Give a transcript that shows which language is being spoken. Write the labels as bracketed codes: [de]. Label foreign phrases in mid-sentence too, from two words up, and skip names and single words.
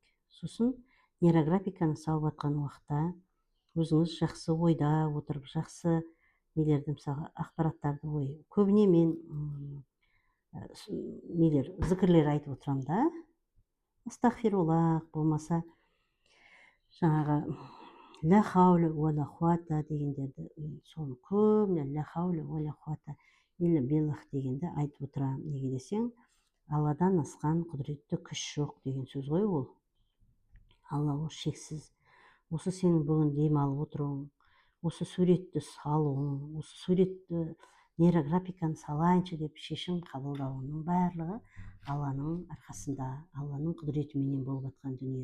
[kk] Сосын нейрографиканы салып жатқан уақытта өзіңіз жақсы ойда отырып, жақсы нелерді, мысалы ақпараттарды ой. Көбіне мен нелер, зікірлер айтып отырамын да. Астағфируллах, болмаса жаңағы [ar] لا حول ولا قوة [kk] дегендерді, соны көбіне [ar] لا حول ولا قوة إلا بالله [kk] дегенді айтып отырамын. Неге десең, Алладан асқан құдіретті күш жоқ деген сөз ғой ол. Алла ол шексіз. Осы сенің бүгін демалып отыруың, осы суретті салуың, осы суретті нейрографиканы салайыншы деп шешім қабылдауының барлығы Алланың арқасында, Алланың құдіретіменен болып жатқан дүние.